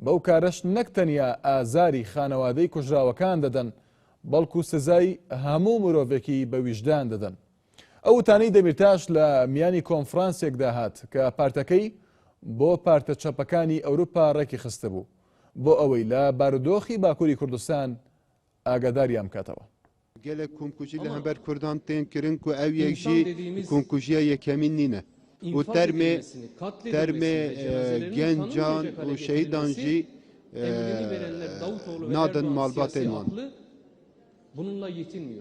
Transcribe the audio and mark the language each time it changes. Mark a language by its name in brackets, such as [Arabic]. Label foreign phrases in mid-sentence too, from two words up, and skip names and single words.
[Central Kurdish] بەو کارەش نەک تەنیا ئازاری خانەوادەی کوژراوەکان دەدەن بەڵکو سزای هەموو مرۆڤێکی بە ویژدان دەدەن. ئەو وتانەی دەمیرتاش لە میانی کۆنفرانسێکدا هات کە پارتەکەی بۆ پارتە چەپەکانی ئەوروپا ڕێکی خستە بوو بۆ ئەوەی لە بارودۆخی باکووری کوردستان ئاگاداریان بکاتەوە. [Kurdish] gelek komkujî li hember Kurdan tên kirin ku ev yek jî komkujiya yekemîn nîne û termê gencan û şehîdan jî nadin malbatên wan. [Turkish] Bununla yetinmiyor.